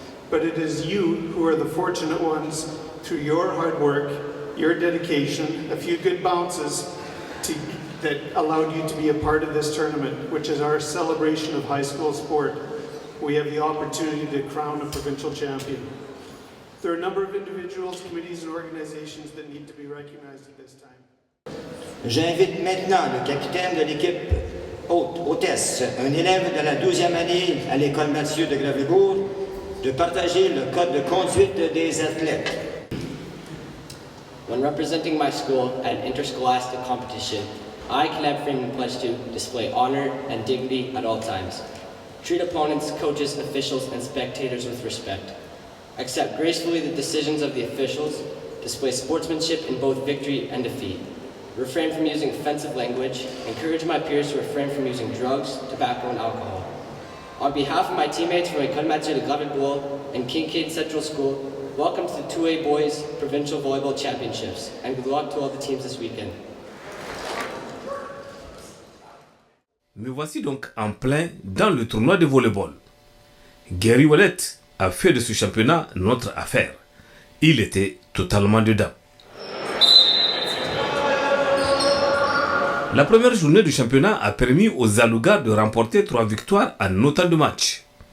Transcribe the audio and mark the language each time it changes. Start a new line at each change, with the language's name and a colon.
English: But it is you who are the fortunate ones through your hard work, your dedication, a few good bounces that allowed you to be a part of this tournament, which is our celebration of high school sport. We have the opportunity to crown a provincial champion. There are a number of individuals, committees, and organizations that need to be recognized at this time.
French: J'invite maintenant le capitaine de l'équipe hôtesse, un élève de la 12e année à l'école Mathieu de Gravelbourg, de partager le code de conduite des athlètes.
English: When representing my school at an interscholastic competition, I, Caleb Freeman, pledge to display honor and dignity at all times. Treat opponents, coaches, officials, and spectators with respect. Accept gracefully the decisions of the officials. Display sportsmanship in both victory and defeat. Refrain from using offensive language. Encourage my peers to refrain from using drugs, tobacco, and alcohol. On behalf of my teammates from École Mathieu de Gravelbourg and Kincaid Central School, welcome to the 2A Boys Provincial Volleyball Championships, and good luck to all the teams this weekend.
French: Me voici donc en plein dans le tournoi de volleyball. Gary Wallet a fait de ce championnat notre affaire. Il était totalement dedans. La première journée du championnat a permis aux Alougas de remporter 3 victoires en autant de matchs.